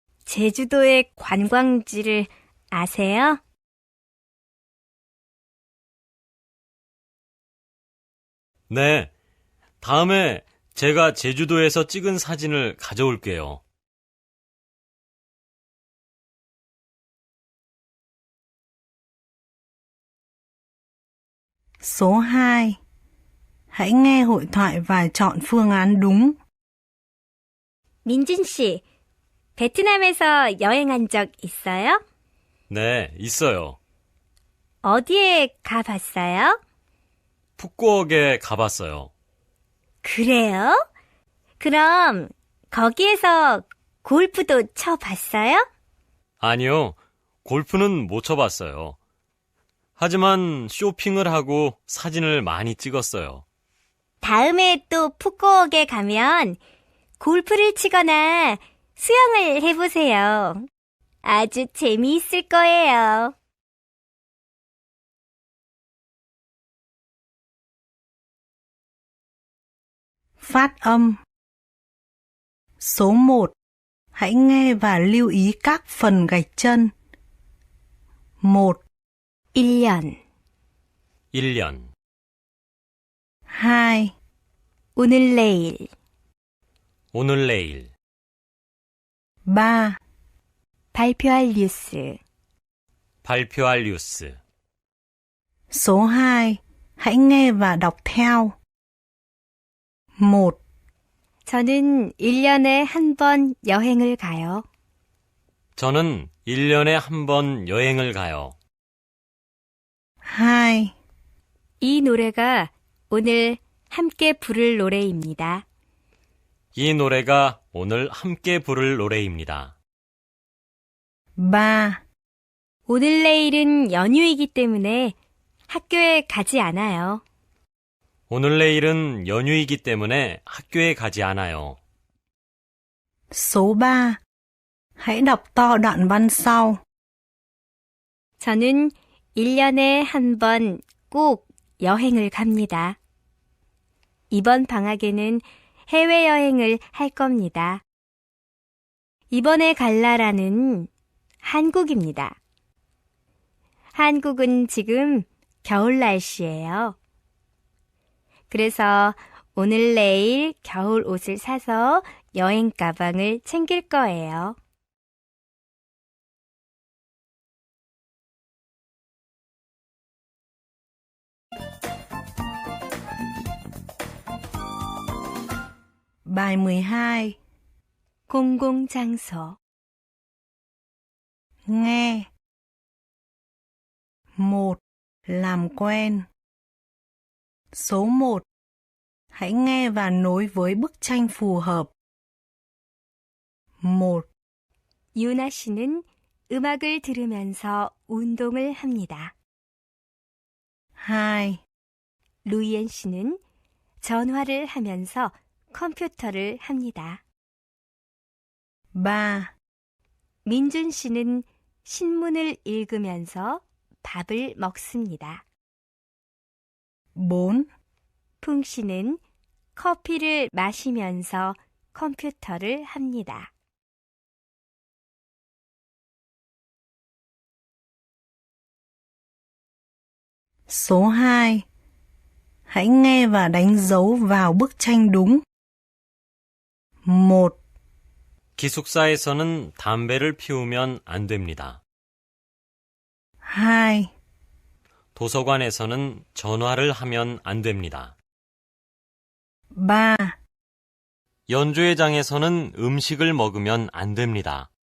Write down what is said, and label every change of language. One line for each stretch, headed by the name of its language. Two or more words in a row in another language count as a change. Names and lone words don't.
Korean: 제주도의 관광지를 아세요? 네, 다음에 제가 제주도에서 찍은 사진을 가져올게요.
Vietnamese: Số 2. Hãy nghe hội thoại và chọn phương án đúng.
Korean: 민준 씨, 베트남에서 여행한 적 있어요? 네, 있어요. 어디에 가봤어요? 푸꾸옥에 가봤어요. 그래요? 그럼 거기에서 골프도 쳐봤어요? 아니요, 골프는 못 쳐봤어요. 하지만 쇼핑을 하고 사진을 많이 찍었어요. 다음에 또 푸꾸옥에 가면 골프를 치거나 수영을 해보세요. 아주 재미있을 거예요.
Vietnamese: Phát âm. Số 1. Hãy nghe và lưu ý các phần gạch chân.
Korean: 1, 1년, 1년, 오늘 2, 내일, 오늘 내일, 3, 발표할 뉴스. 발표할 뉴스.
Vietnamese: Số 2. Hãy nghe và đọc theo.
Korean: 1, 저는 1년에 한 번 여행을 가요. 저는 1년에 한 번 여행을 가요. 2, 이 노래가 오늘 함께 부를 노래입니다. 이 노래가 오늘 함께 부를 노래입니다. 3, 오늘 내일은 연휴이기 때문에 학교에 가지 않아요. 오늘 내일은 연휴이기 때문에 학교에 가지 않아요.
Vietnamese: Số 3. Hãy đọc to đoạn văn sau.
Korean: 저는 1년에 한 번 꼭 여행을 갑니다. 이번 방학에는 해외여행을 할 겁니다. 이번에 갈 나라는 한국입니다. 한국은 지금 겨울 날씨예요. 그래서 오늘 내일 겨울 옷을 사서 여행 가방을 챙길 거예요.
Vietnamese: Bài 12.
Korean: 공공장소.
Vietnamese: Nghe. 1. Làm quen. Số 1. Hãy nghe và nối với bức tranh phù hợp.
Korean: 1, 유나 씨는 음악을 들으면서 운동을 합니다. 2, 루이엔 씨는 전화를 하면서 컴퓨터를 합니다. 3, 민준 씨는 신문을 읽으면서 밥을 먹습니다. 4, 풍 씨는 커피를 마시면서 컴퓨터를 합니다.
Vietnamese: Số 2. Hãy nghe và đánh dấu vào bức tranh đúng.
Korean: 1, 기숙사에서는 담배를 피우면 안 됩니다. 2, 도서관에서는 전화를 하면 안 됩니다. 3, 연주회장에서는 음식을 먹으면 안 됩니다.